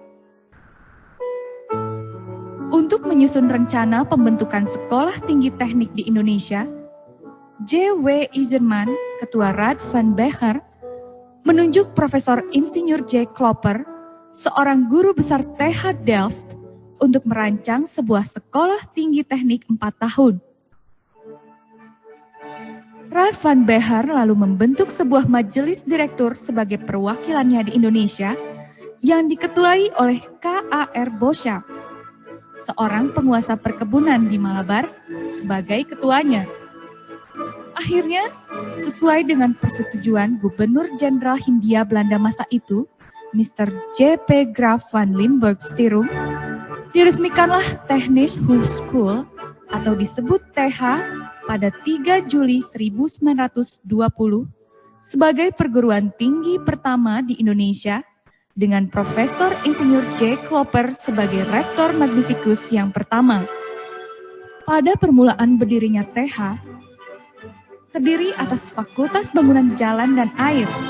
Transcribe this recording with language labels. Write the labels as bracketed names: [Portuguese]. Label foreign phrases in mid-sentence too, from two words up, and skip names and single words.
[Indonesian] Untuk menyusun rencana pembentukan sekolah tinggi teknik di Indonesia, J.W. Eisenman, Ketua Raad van Becher, menunjuk Profesor Insinyur J. Klopper, seorang guru besar TH Delft, untuk merancang sebuah sekolah tinggi teknik 4 tahun. Raad van Becher lalu membentuk sebuah majelis direktur sebagai perwakilannya di Indonesia yang diketuai oleh K.A.R. Boschap, seorang penguasa perkebunan di Malabar, sebagai ketuanya. Akhirnya, sesuai dengan persetujuan Gubernur Jenderal Hindia Belanda masa itu, Mr. J.P. Graaf van Limburg Stirum, diresmikanlah Technische Hogeschool atau disebut TH pada 3 Juli 1920 sebagai perguruan tinggi pertama di Indonesia dengan Profesor Insinyur J. Klopper sebagai Rektor Magnificus yang pertama. Pada permulaan berdirinya TH, terdiri atas Fakultas Bangunan Jalan dan Air.